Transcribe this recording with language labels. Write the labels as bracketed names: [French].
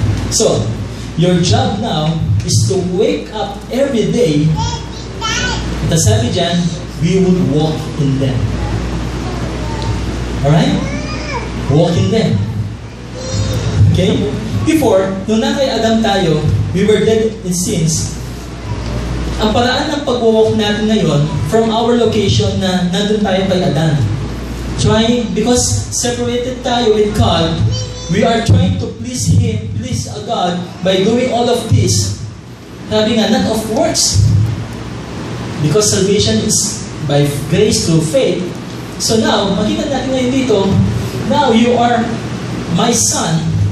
[English] So, your job now is to wake up every day. [Filipino] At sabi dyan, [English] we would walk in them. Alright? Walk in them. Okay? Before, [Filipino] nung na kay Adam tayo, [English] we were dead in sins. [Filipino] Ang paraan ng pag-walk natin ngayon, from our location na nandun tayo kay Adam. [English] Because separated tayo with God, we are trying to please Him, please God, by doing all of this. [Filipino] Sabi nga, [English] not of works. Because salvation is by grace through faith. So now, [Filipino] makita natin ngayon dito, [English] now you are my son.